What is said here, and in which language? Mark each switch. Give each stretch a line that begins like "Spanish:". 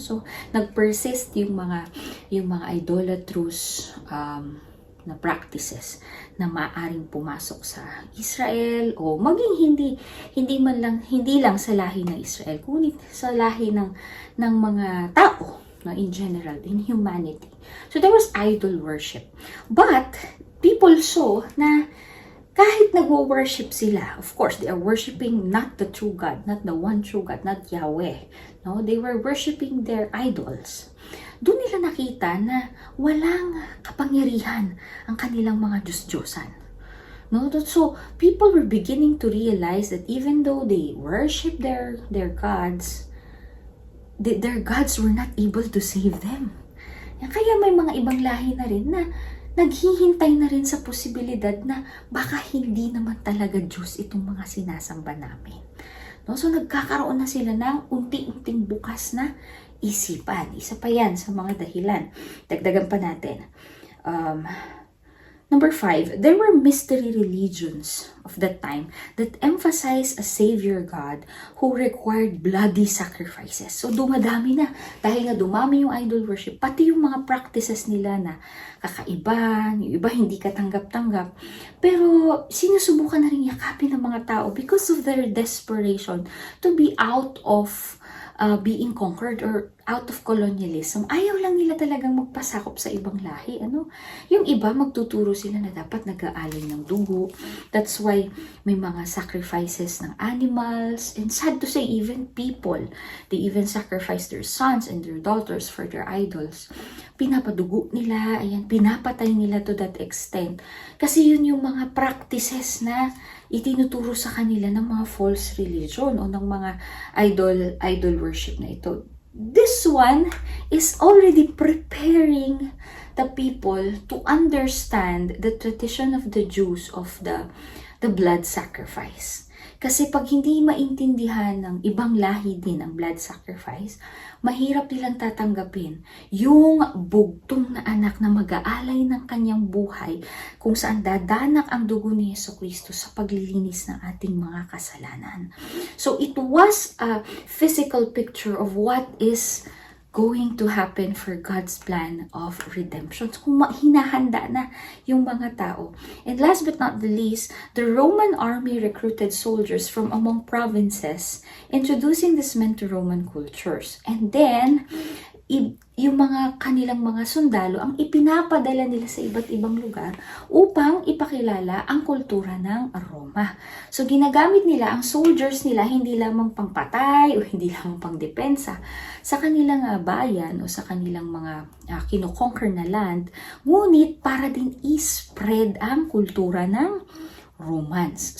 Filipino: So nagpersist yung mga idolatrous na practices na maaring pumasok sa Israel o maging hindi lang sa lahi ng Israel, kundi sa lahi ng mga tao, no,
English: in general, in humanity. So there was idol worship. But people saw
Filipino: na kahit nagwo-worship sila,
English: of course, they are worshiping not the true God, not the one true God, not Yahweh. No, they were worshiping their idols.
Filipino: Doon nila nakita na walang kapangyarihan ang kanilang mga Diyos-Diyosan. No?
English: So, people were beginning to realize that even though they worship their gods, their gods were not able to save them.
Filipino: Kaya may mga ibang lahi na rin na naghihintay na rin sa posibilidad na baka hindi naman talaga Diyos itong mga sinasamba namin. No? So, nagkakaroon na sila ng unti-unting bukas na isipan. Isa pa yan sa mga dahilan. Dagdagan pa natin.
English: Number 5, there were mystery religions of that time that emphasized a savior God who required bloody sacrifices.
Filipino: So dumadami na. Dahil nga dumami yung idol worship, pati yung mga practices nila na kakaiba, yung iba hindi katanggap-tanggap. Pero sinusubukan na rin yakapin ng mga tao
English: because of their desperation to be out of being conquered or out of colonialism.
Filipino: Ayaw lang nila talagang magpasakop sa ibang lahi. Yung iba, magtuturo sila na dapat nag-aalay ng dugo.
English: That's why
Filipino: may mga sacrifices ng animals.
English: And sad to say, even people, they even sacrifice their sons and their daughters for their idols.
Filipino: Pinapadugo nila, pinapatay nila
English: to that extent.
Filipino: Kasi yun yung mga practices na itinuturo sa kanila ng mga false religion o ng mga idol worship na ito.
English: This one is already preparing the people to understand the tradition of the Jews of the blood sacrifice.
Filipino: Kasi pag hindi maintindihan ng ibang lahi din ang blood sacrifice, mahirap nilang tatanggapin yung bugtong na anak na mag-aalay ng kanyang buhay kung saan dadanak ang dugo ni Jesucristo sa paglilinis ng ating mga kasalanan.
English: So it was a physical picture of what is going to happen for God's plan of redemption.
Filipino: So, kung hinahanda na yung mga tao.
English: And last but not the least, the Roman army recruited soldiers from among provinces, introducing these men to Roman cultures. And then,
Filipino: yung mga kanilang mga sundalo ang ipinapadala nila sa iba't ibang lugar upang ipakilala ang kultura ng Roma. So ginagamit nila ang soldiers nila hindi lamang pangpatay o hindi lamang pangdepensa sa kanilang bayan o sa kanilang mga kino-conquer na land, ngunit para din i-spread ang kultura ng Romans.